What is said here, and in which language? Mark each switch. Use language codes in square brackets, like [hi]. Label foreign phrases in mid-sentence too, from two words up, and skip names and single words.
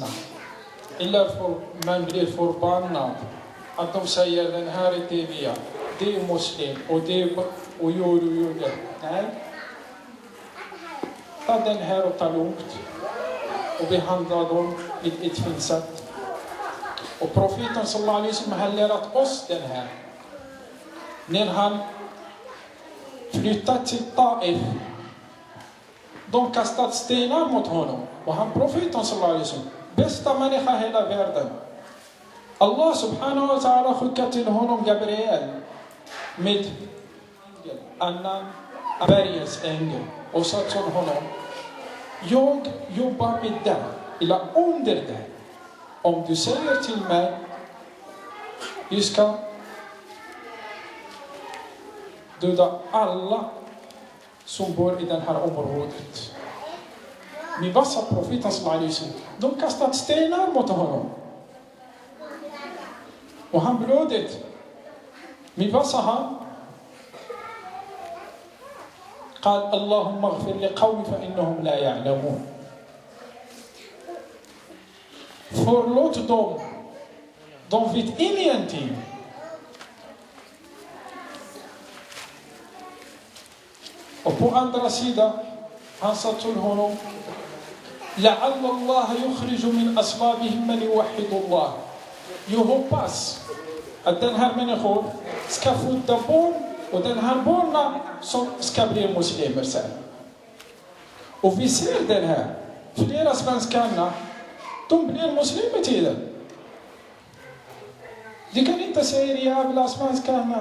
[sv] Eller man blir förbannad. Att de säger den här är TV. Det är muslim. Och det är och gör det. Nej. Ta den här och ta lugnt. Och behandla dem med ett fint sätt. Och profeten [ar] صلى الله عليه وسلم [sv] har lärt oss den här. När han flyttade till Taif. De kastade stenar mot honom. Och han profeten [ar] صلى الله عليه وسلم. [sv] Bästa människa i hela världen. [ar] الله سبحانه وتعالى [sv] skickade till honom Gabriel. Med annan bergens ängel. Och sa till honom. Jag jobbar med dig. Eller under dig. om du säger till mig, vi ska döda alla som bor i det här området. Men vad sa profeten [ar] صلى الله عليه وسلم? [sv] De kastade stenar mot honom. Och han blödde. Men vad sa han? [ar] قال اللهم اغفر لقومي فإنهم لا يعلمون. [sv] Förlåt dem. De vet ingenting. Och på andra sidan, han sa till honom, [ar] لعل الله يخرج من أصلابهم من يوحد الله. [sv] Jag hoppas att den här människan ska föda barn och den här barnen som ska bli muslimer sen. Och vi ser den här. Flera svenskarna, de blir muslimer tiden. Du kan inte säga jävla svenskarna.